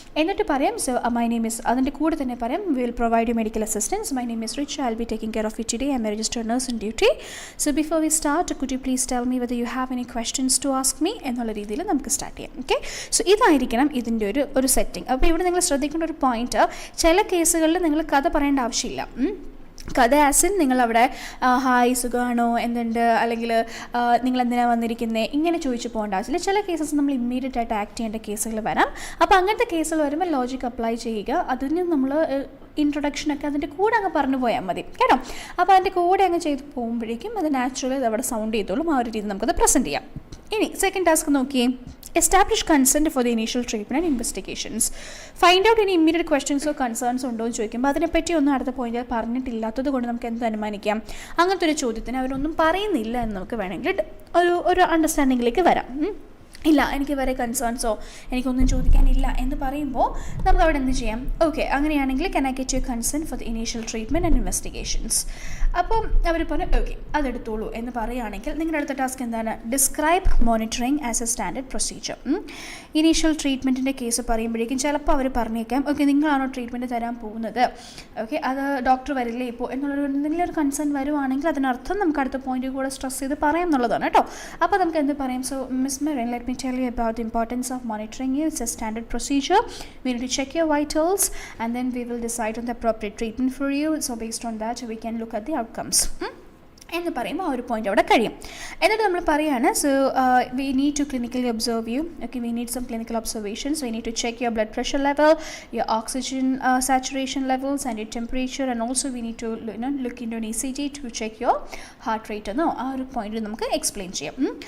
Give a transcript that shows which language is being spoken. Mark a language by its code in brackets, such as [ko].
[ml] എന്നിട്ട് പറയാം, [en] so my name is, [ml] അതിൻ്റെ കൂടെ തന്നെ പറയാം, [en] we will provide you medical assistance, my name is Rich, I'll be taking care of you today, I'm a registered nurse on duty, so before we start, could you please tell me whether you have any questions to ask me [ml] എന്നുള്ള രീതിയിൽ നമുക്ക് start ചെയ്യാം. Okay, so ഇതായിരിക്കണം ഇതിൻ്റെ ഒരു setting. അപ്പോൾ ഇവിടെ നിങ്ങൾ ശ്രദ്ധിക്കേണ്ട ഒരു പോയിന്റ്, ചില കേസുകളിൽ നിങ്ങൾ കഥ പറയേണ്ട ആവശ്യമില്ല. കഥ ആസിൻ നിങ്ങളവിടെ ഹായ് സുഖമാണോ എന്തുണ്ട്, അല്ലെങ്കിൽ നിങ്ങൾ എന്തിനാണ് വന്നിരിക്കുന്നത്, ഇങ്ങനെ ചോദിച്ചു പോകേണ്ട ആവശ്യമില്ല. ചില കേസസ് നമ്മൾ ഇമ്മീഡിയറ്റ് ആയിട്ട് ആക്ട് ചെയ്യേണ്ട കേസുകൾ വരാം. അപ്പോൾ അങ്ങനത്തെ കേസുകൾ വരുമ്പോൾ ലോജിക് അപ്ലൈ ചെയ്യുക. അതിന് നമ്മൾ ഇൻട്രൊഡക്ഷനൊക്കെ അതിൻ്റെ കൂടെ അങ്ങ് പറഞ്ഞു പോയാൽ മതി കേട്ടോ. അപ്പോൾ അതിൻ്റെ കൂടെ അങ്ങ് ചെയ്ത് പോകുമ്പോഴേക്കും അത് നാച്ചുറലി അത് അവിടെ സൗണ്ട് ചെയ്തോളും. ആ ഒരു രീതി നമുക്കത് പ്രസൻറ്റ് ചെയ്യാം. ഇനി സെക്കൻഡ് ടാസ്ക് നോക്കിയേ. [en] Establish consent for the initial treatment and investigations. Find out any immediate questions or concerns [ml] ഉണ്ടോ എന്ന് ചോദിക്കുമ്പോൾ അതിനെപ്പറ്റി ഒന്നും അടുത്ത പോയിന്റിൽ പറഞ്ഞിട്ടില്ലാത്തത് കൊണ്ട് നമുക്ക് എന്ത് അനുമാനിക്കാം, അങ്ങനത്തെ ഒരു ചോദ്യത്തിന് അവരൊന്നും പറയുന്നില്ല എന്ന് നമുക്ക് വേണമെങ്കിൽ ഒരു അണ്ടർസ്റ്റാൻഡിങ്ങിലേക്ക് വരാം. ഇല്ല, എനിക്ക് വേറെ കൺസേൺസോ എനിക്കൊന്നും ചോദിക്കാനില്ല എന്ന് പറയുമ്പോൾ നമുക്ക് അവിടെ എന്ത് ചെയ്യാം, ഓക്കെ അങ്ങനെയാണെങ്കിൽ [en] Can I get you consent for the initial treatment and investigations. [ml] അപ്പം അവർ പറഞ്ഞു ഓക്കെ അതെടുത്തോളൂ എന്ന് പറയുകയാണെങ്കിൽ നിങ്ങളുടെ അടുത്ത ടാസ്ക് എന്താണ്, [en] Describe monitoring as a standard procedure. [ml] Initial ട്രീറ്റ്മെൻറ്റിൻ്റെ case പറയുമ്പോഴേക്കും ചിലപ്പോൾ അവർ പറഞ്ഞേക്കാം ഓക്കെ നിങ്ങളാണോ ട്രീറ്റ്മെൻറ്റ് തരാൻ പോകുന്നത്, ഓക്കെ അത് ഡോക്ടർ വരില്ലേ ഇപ്പോൾ എന്നുള്ളൊരു എന്തെങ്കിലും ഒരു കൺസേൺ വരുവാണെങ്കിൽ അതിനർത്ഥം നമുക്ക് അടുത്ത പോയിന്റ് കൂടെ സ്ട്രെസ് ചെയ്ത് പറയാം എന്നുള്ളതാണ് കേട്ടോ. അപ്പോൾ നമുക്ക് എന്ത് പറയും, [en] So miss Merin let me tell you about the importance of monitoring you. It's a standard procedure. We need to check your vitals and then we will decide on the appropriate treatment for you. So based on that we can look at the outcomes. [ml] എന്ന് പറയുമ്പോൾ ആ ഒരു point അവിടെ കഴിയും. എന്നിട്ട് നമ്മൾ പറയുകയാണ് [en] So we need to clinically observe you. Okay we need some clinical observations. We need to check your blood pressure level, your oxygen saturation levels and your temperature and also we need to look in to an ECG to check your heart rate [ml] എന്നോ ആ ഒരു point നമുക്ക് explain ചെയ്യാം.